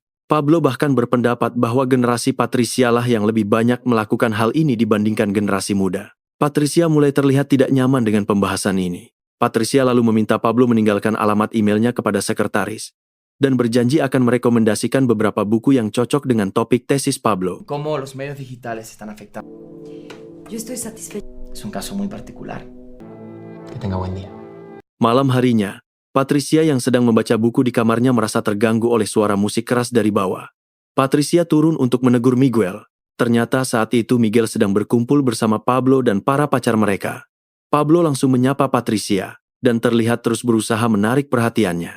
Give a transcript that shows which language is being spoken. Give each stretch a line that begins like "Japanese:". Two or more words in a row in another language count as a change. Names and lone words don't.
Indonesian: Pablo bahkan berpendapat bahwa generasi Patricia lah yang lebih banyak melakukan hal ini dibandingkan generasi muda. Patricia mulai terlihat tidak nyaman dengan pembahasan ini. Patricia lalu meminta Pablo meninggalkan alamat emailnya kepada sekretaris. dan berjanji akan merekomendasikan beberapa buku yang cocok dengan topik tesis Pablo.
Spanish: Cómo los medios digitales están afectando. Yo estoy satisfecha. Es un caso muy particular. Que tenga buen día.
Indonesian: Malam harinya, Patricia yang sedang membaca buku di kamarnya merasa terganggu oleh suara musik keras dari bawah. Patricia turun untuk menegur Miguel. Ternyata saat itu Miguel sedang berkumpul bersama Pablo dan para pacar mereka. Pablo langsung menyapa Patricia, dan terlihat terus berusaha menarik perhatiannya.